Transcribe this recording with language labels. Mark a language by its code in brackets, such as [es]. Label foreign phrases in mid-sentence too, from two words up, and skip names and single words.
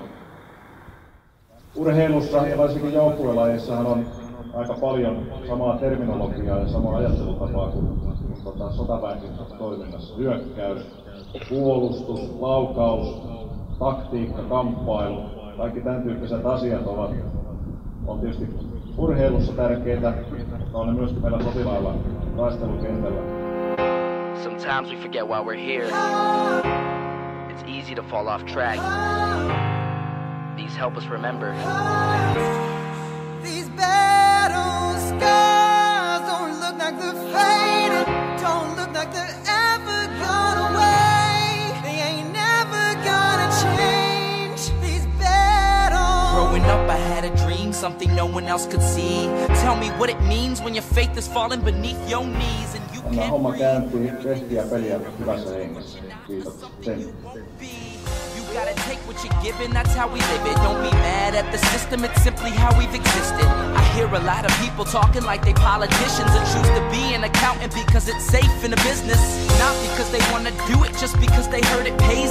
[fi] Urheilussa ja varsinkin joukkuelajeissahan on aika paljon samaa terminologiaa ja samaa ajattelutapaa kuin sotaväenkin toiminnassa. Hyökkäys, puolustus, laukaus, taktiikka, kamppailu, kaikki tämän tyyppiset asiat on tietysti urheilussa tärkeitä, mutta on ne myöskin meillä sotilailla taistelukentällä. [en] Sometimes we forget why we're here. It's easy to fall off track. These help us remember. These battle scars don't look like they're faded, don't look like they're ever gone away. They ain't never gonna change. These battles. Growing up I had a dream, something no one else could see. Tell me what it means when your faith is falling beneath your knees and you [fi] Tämä [en] can't [fi] homma [en] breathe. [fi] käyntiin tehtiä peliä hyvässä hengessä. Kiitos sen. [en] You gotta take what you're given, that's how we live it. Don't be mad at the system, it's simply how we've existed. I hear a lot of people talking like they politicians and choose to be an accountant because it's safe in a business. Not because they wanna do it, just because they heard it pays.